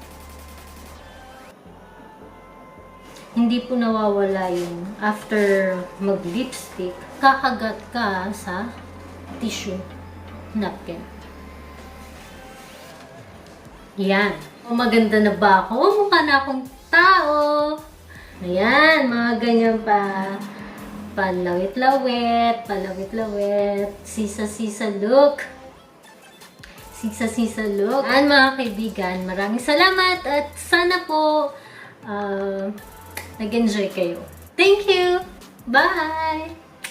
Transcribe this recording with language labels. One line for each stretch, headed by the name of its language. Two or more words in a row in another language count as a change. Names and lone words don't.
Filipino: Hindi po nawawala yung after mag-lipstick, kakagat ka sa
English: tissue napkin.
Filipino: Yan. Maganda na ba ako? Mukha na akong tao. Ayan, mga ganyan pa. Palawit-lawit, palawit-lawit. Sisa-sisa look. Sisa-sisa look. Ayan mga kaibigan, maraming salamat at sana po nag-enjoy kayo.
English: Thank you! Bye!